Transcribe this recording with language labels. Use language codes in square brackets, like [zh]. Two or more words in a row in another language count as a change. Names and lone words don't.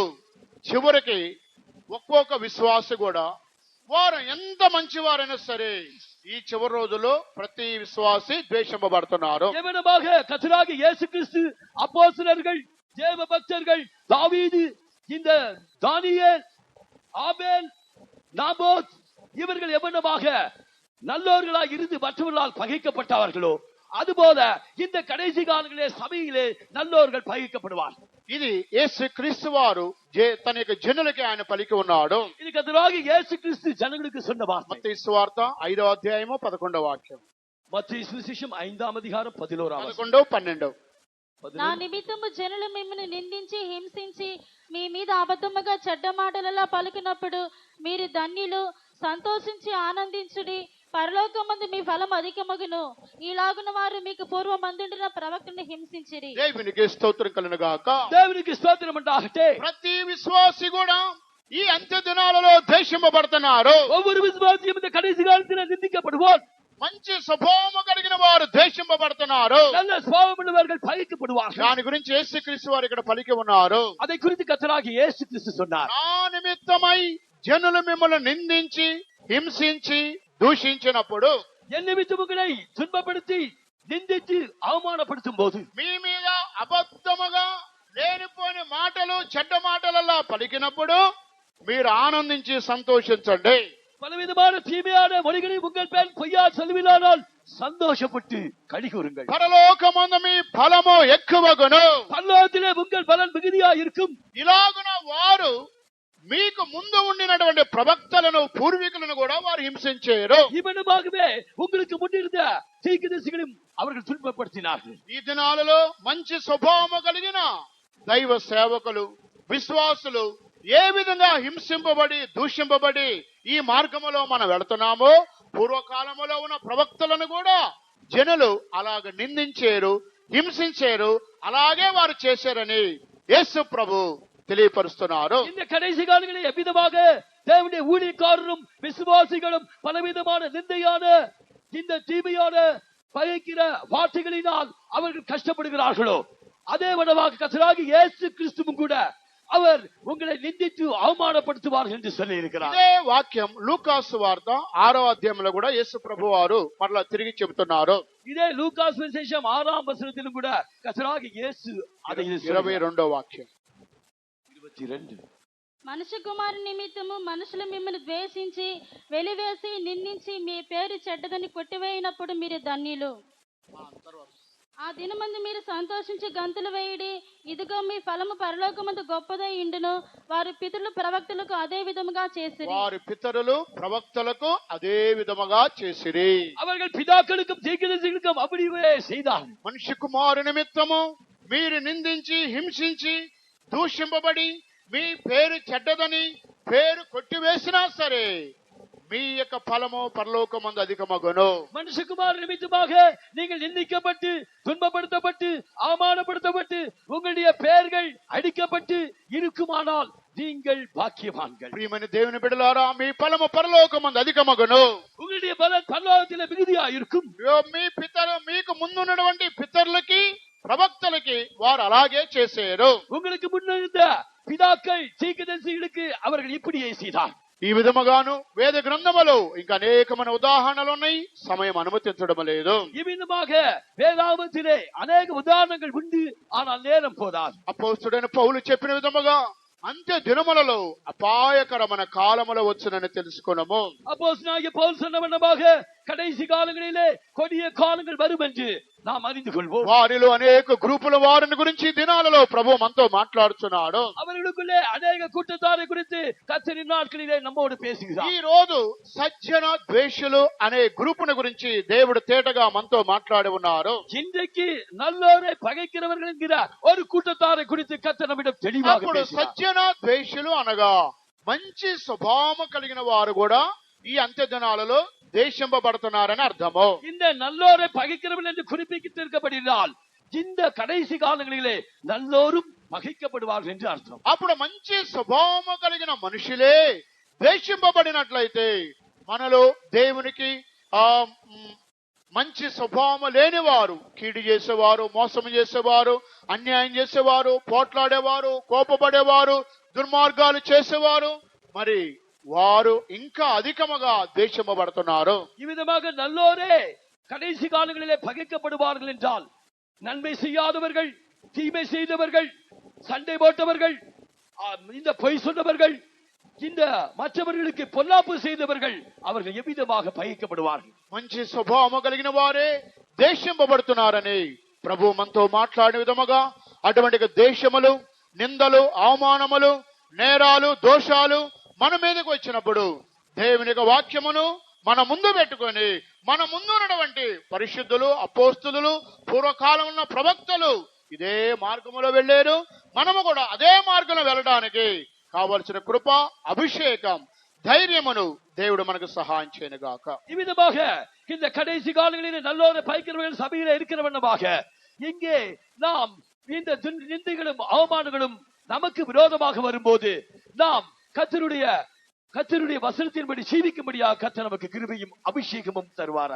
[te] చివరికి ఒక్కొక్క విశ్వాసి కూడా వారు ఎంత మంచివారైనా సరే ఈ చివరి రోజుల్లో ప్రతి విశ్వాసి ద్వేషింపబడుతున్నారు. [ta] எவனமாக கர்த்தராகிய இயேசு கிறிஸ்து, அப்போஸ்தலர்கள், தேவ பக்தர்கள், தாவீது, இந்த தானியேல், ஆபேல், நாபோத் இவர்கள் எவனமாக நல்லோர்களாக இருந்து மற்றவர்களால் பகைக்கப்பட்டார்களோ அதுபோல இந்த கடைசி காலங்களிலே சபையிலே நல்லோர்கள் பகைக்கப்படுவார். [te] ఇది యేసు క్రీస్తు వారు తన యొక్క జనులకి ఆయన పలికి ఉన్నాడు. ఇది కర్తరాగియ యేసు క్రీస్తు జనులకు [ta] சொன்ன வார்த்தை. [te] మత్తయి సువార్త 5వ అధ్యాయము 11వ వాక్యం. మత్తయి సువిశేషం 5వ అధ్యాయం 11వ వచనం. 11, 12. నా నిమిత్తము జనులు మిమ్మల్ని నిందించి హింసించి మీ మీద అబద్ధముగా చెడ్డ మాటలలో పలికినప్పుడు మీరు ధన్యులు, సంతోషించి ఆనందించుడి, పరలోకమందు మీ ఫలం అధికమగును. ఇలాగున వారు మీకు పూర్వమందుండిన ప్రవక్తని హింసించిరి. దేవునికి స్తోత్రం కలుగును గాక. దేవునికి స్తోత్రం ఉండాలి. ప్రతి విశ్వాసి కూడా ఈ అంత్య దినాలలో ద్వేషింపబడుతున్నారు. [ta] ஒவ்வொரு விசுவாசியும் இந்த கடைசி காலத்தில் நிந்திக்கப்படுவார். [te] మంచి స్వభావము కలిగిన వారు ద్వేషింపబడుతున్నారు. [ta] நல்ல சுபாவம் உள்ளவர்கள் பகைக்கப்படுவார்கள். [te] దాని గురించి యేసుక్రీస్తు వారు ఇక్కడ పలికి ఉన్నారు. [ta] அதை குறித்து கர்த்தராகிய இயேசு கிறிஸ்து சொன்னார். [te] నా నిమిత్తమై జనులు మిమ్మల్ని నిందించి హింసించి దూషించినప్పుడు, [ta] என் நிமித்தம் உங்களை துன்பப்படுத்தி [te] నిందించి అవమానపడుతుం పోదు, మీ మీద అబద్ధముగా లేనిపోని మాటలు చెడ్డ మాటలలా పలికినప్పుడు మీరు ఆనందించి సంతోషించండి. [ta] பலவிதமான தீமையான மொழிகளை உங்கள் பேர் பொய்யா சொல்லுவினானால் சந்தோஷப்பட்டு கழிகூறுங்கள். [te] పరలోకమందు మీ ఫలము ఎక్కువగును, [ta] பரலோகத்திலே உங்கள் பலன் மிகுதியா இருக்கும். [te] ఇలాగున వారు మీకు ముందు ఉండినటువంటి ప్రవక్తలను పూర్వీకులను కూడా వారు హింసించారు. [ta] இவனுமாகவே உங்களுக்கு முன்னிருந்த தீர்க்கதரிசிகளையும் அவர்கள் துன்பப்படுத்தினார்கள். [te] ఈ దినాలలో మంచి స్వభావము కలిగిన దైవ సేవకులు, విశ్వాసులు ఏ విధంగా హింసింపబడి దూషింపబడి ఈ మార్గములో మనం వెళుతున్నామో, పూర్వకాలములో ఉన్న ప్రవక్తలను కూడా జనులు అలాగ నిందించారు, హింసించారు, అలాగే వారు చేశారని యేసు ప్రభు తెలియపరుస్తున్నారు. [ta] இந்த கடைசி காலங்களில் எவ்விதமாக தேவனுடைய ஊழியக்காரரும் விசுவாசிகளும் பலவிதமான நிந்தையான இந்த தீமையான பகைக்கிற வார்த்தைகளினால் அவர்கள் கஷ்டப்படுகிறார்களோ, அதே விதமாக கர்த்தராகிய இயேசு கிறிஸ்துவும் கூட அவர் உங்களை நிந்தித்து அவமானப்படுத்துவார் என்று சொல்லி இருக்கிறார். [te] ఇదే వాక్యం లూకాసు వార్త 6వ అధ్యాయంలో కూడా యేసు ప్రభు వారు మరలా తిరిగి చెబుతున్నారు. [ta] இதே லூகாஸ் விசேஷம் 6ஆம் வசனத்திலும் கூட கர்த்தராகிய இயேசு அதை [te] 22వ వాక్యం 22 మనుష్య కుమారు నిమిత్తము మనుషులు మిమ్మల్ని ద్వేషించి వెలివేసి నిందించి మీ పేరు చెడ్డదని కొట్టివేయినప్పుడు మీరు ధన్యులు. ఆ దినమందు మీరు సంతోషించి గంతులు వేయుడి, ఇదిగో మీ ఫలము పరలోకమందు గొప్పదై ఇండును. వారి పితరులు ప్రవక్తలకు అదే విధముగా చేసిరి. వారి పితరులు ప్రవక్తలకు అదే విధముగా చేసిరి. [ta] அவர்கள் பிதாக்களுக்கும் தீர்க்கதரிசிகளுக்கும் அப்படியே செய்தார்கள். [te] మనిషి కుమారు నిమిత్తము మీరు నిందించి హింసించి దూషింపబడి మీ పేరు చెడ్డదని పేరు కొట్టివేసినా సరే మీ యొక్క ఫలము పరలోకమందు అధికమగును. [ta] மனுஷகுமார் நிமித்தமாக நீங்கள் நிந்திக்கப்பட்டு துன்பப்படுத்தப்பட்டு அவமானப்படுத்தப்பட்டு உங்களுடைய பெயர்கள் அடிக்கப்பட்டு இருக்குமானால் நீங்கள் பாக்கியவான்கள். [te] ప్రియమైన దేవుని బిడ్డలారా, మీ ఫలము పరలోకమందు అధికమగును. [ta] உங்களுடைய பலன் பரலோகத்திலே மிகுதியா இருக்கும். [te] మీ పితరు మీకు ముందున్నటువంటి పితరులకి ప్రవక్తలకి వారు అలాగే చేశారు. [ta] உங்களுக்கு முன்னிருந்த பிதாக்கள் தீர்க்கதரிசிகளுக்கு அவர்கள் இப்படியே செய்தார். [te] ఈ విధముగాను వేద గ్రంథములో ఇంకా అనేకమైన ఉదాహరణలు ఉన్నాయి, సమయం అనుమతించడం లేదు. [ta] இவ்விதமாக வேதாகமத்திலே அநேக உதாரணங்கள் உண்டு, ஆனால் நேரம் போதாது. [te] అపోస్తలుడైన పౌలు చెప్పిన విధముగా అంత్య దినములలో అపాయకరమైన కాలములో వచ్చునని తెలుసుకున్నాము. [ta] அப்போஸ்தலனாகிய பவுல் சொன்ன வண்ணமாக கடைசி காலங்களிலே கொடிய காலங்கள் வரும் என்று நாம் அறிந்து கொள்வோம். [te] వారిలో అనేక గ్రూపుల వారిని గురించి దినాలలో ప్రభు మనతో మాట్లాడుతున్నాడు. [ta] அவர்களுக்குள்ளே அநேக கூட்டத்தாரை குறித்து கர்த்தரின் நாட்களிலே நம்மோடு பேசுகிறார். [te] ఈ రోజు సజ్జన ద్వేషులు అనే గ్రూపును గురించి దేవుడు తేటగా మనతో మాట్లాడి ఉన్నారు. [ta] இன்றைக்கு நல்லோரை பகைக்கிறவர்கள் என்கிற ஒரு கூட்டத்தாரை குறித்து கர்த்தர் நம்மிடம் தெளிவாக [te] అప్పుడు [ta] பேசுகிறார். [te] సజ్జన ద్వేషులు అనగా మంచి స్వభావం కలిగిన వారు కూడా ఈ అంత్య దినాలలో దేశింపబడుతున్నారని అర్థము. [ta] இந்த நல்லோரை பகைக்கிறவர்கள் என்று குறிப்பிட்டிருக்கப்படுகிறால் இந்த கடைசி காலங்களிலே நல்லோரும் பகைக்கப்படுவார்கள் என்று అర్థం. [te] అప్పుడు మంచి స్వభావము కలిగిన మనుషులే ద్వేషింపబడినట్లయితే మనలో దేవునికి మంచి స్వభావం లేని వారు, కీడు చేసేవారు, మోసం చేసేవారు, అన్యాయం చేసేవారు, పోట్లాడేవారు, కోపపడేవారు, దుర్మార్గాలు చేసేవారు, మరి వారు ఇంకా అధికముగా ద్వేషింపబడుతున్నారు. [ta] இவ்விதமாக நல்லோரே கடைசி காலங்களிலே பகைக்கப்படுவார்கள் என்றால் நன்மை செய்யாதவர்கள், தீமை செய்தவர்கள், சண்டை போட்டவர்கள், இந்த பொய் சொன்னவர்கள், இந்த மற்றவர்களுக்கு பொல்லாப்பு செய்தவர்கள் அவர்கள் எவ்விதமாக பகைக்கப்படுவார்கள். [te] మంచి స్వభావము కలిగిన వారే దేశింపబడుతున్నారని ప్రభు మనతో మాట్లాడిన విధముగా అటువంటి దేశములు, నిందలు, అవమానములు, నేరాలు, దోషాలు మన మీదకి వచ్చినప్పుడు దేవుని యొక్క వాక్యమును మన ముందు పెట్టుకొని మన ముందు ఉన్నటువంటి పరిశుద్ధులు, అపోస్తులు, పూర్వకాలం ఉన్న ప్రవక్తలు ఇదే మార్గములో వెళ్ళారు. మనము కూడా అదే మార్గంలో వెళ్ళడానికి కావలసిన కృప, అభిషేకం, ధైర్యమును దేవుడు మనకు సహాయం చేయను గాక. [ta] இவ்விதமாக இந்த கடைசி காலங்களிலே நல்லோரை பகைக்கிறவர்கள் சபையிலே இருக்கிற வண்ணமாக இங்கே நாம் இந்த நிந்தைகளும் அவமானங்களும் நமக்கு விரோதமாக வரும்போது நாம் கர்த்தருடைய வசனத்தின்படி ஜீவிக்கும்படியாக கர்த்தர் நமக்கு கிருபையும் అభిషేకமும் తరువారాக.